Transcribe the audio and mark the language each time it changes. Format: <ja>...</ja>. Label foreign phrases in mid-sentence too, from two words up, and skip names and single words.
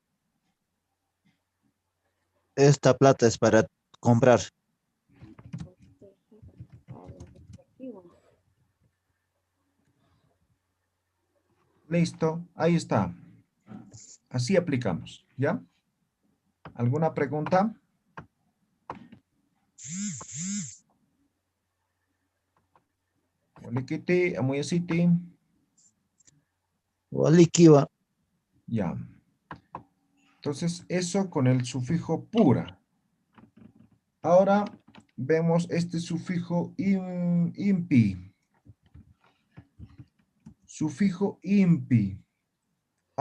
<es>Esta plata es para comprar. Listo. Ahí está. Así aplicamos. ¿Ya? ¿Alguna pregunta?</es> <ay>Walikiti, Amuyasiti. Walikiwa.</ay> <es>Ya. Entonces, eso con el sufijo pura. Ahora vemos este sufijo impi. Sufijo impi.</es>